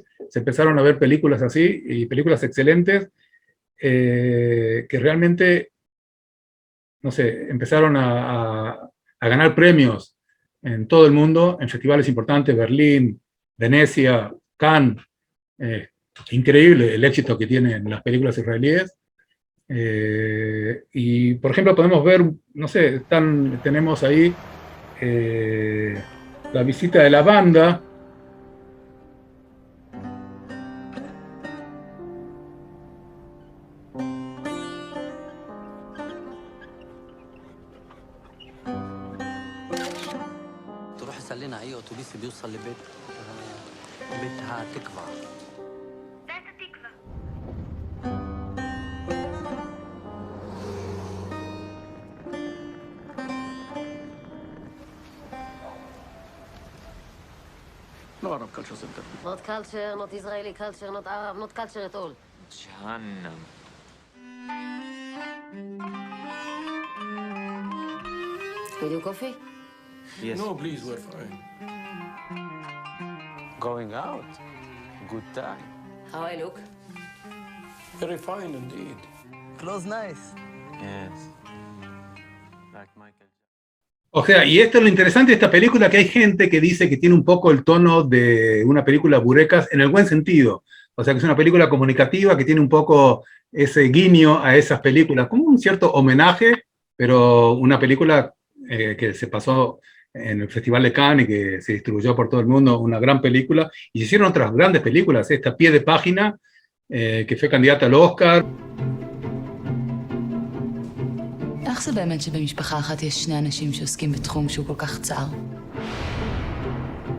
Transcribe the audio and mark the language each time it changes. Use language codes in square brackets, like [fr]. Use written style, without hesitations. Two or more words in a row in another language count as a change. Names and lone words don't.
[es] Se empezaron a ver películas así, y películas excelentes, que realmente, no sé, empezaron a ganar premios en todo el mundo, en festivales importantes, Berlín, Venecia, Cannes. Increíble el éxito que tienen las películas israelíes. Y, por ejemplo, podemos ver, no sé, tenemos ahí la visita de la banda. [ar] لنا اي اتوبيس بيوصل بيتها تكفى. [en] No Arab Culture Center. Not culture, not Israeli culture, not Arab, not culture at all. Jahannam. Will you coffee? Yes. No, please, we're fine. Going out. Good time. How I look? Very fine indeed. Clothes nice. Yes. Like Michael. [es] O sea, y esto es lo interesante de esta película, que hay gente que dice que tiene un poco el tono de una película burecas en el buen sentido. O sea, que es una película comunicativa que tiene un poco ese guiño a esas películas, como un cierto homenaje, pero una película que se pasó en el Festival de Cannes y que se distribuyó por todo el mundo, una gran película. Y se hicieron otras grandes películas, esta Pie de Página, que fue candidata al Oscar. [he] איך זה באמת שבמשפחה אחת יש שני אנשים שעוסקים בתחום שהוא כל כך צער?